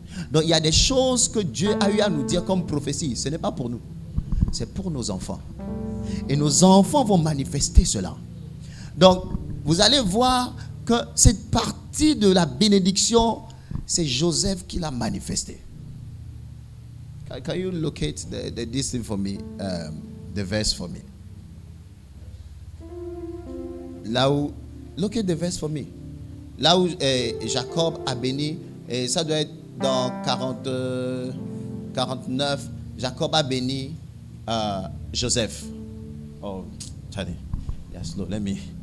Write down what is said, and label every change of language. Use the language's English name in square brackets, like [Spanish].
[French] Donc il y a des choses que Dieu a eu à nous dire comme prophétie. Ce n'est pas pour nous. C'est pour nos enfants. Et nos enfants vont manifester cela. Donc vous allez voir que cette partie de la bénédiction, c'est Joseph qui l'a manifesté. [English] Can you locate this thing for me, the verse for me? [French] Là où, [English] locate the verse for me. [French] Là où Jacob a béni, et ça doit être dans 49, Jacob a béni Joseph. [English] Oh, Charlie, yeah, slow, let me.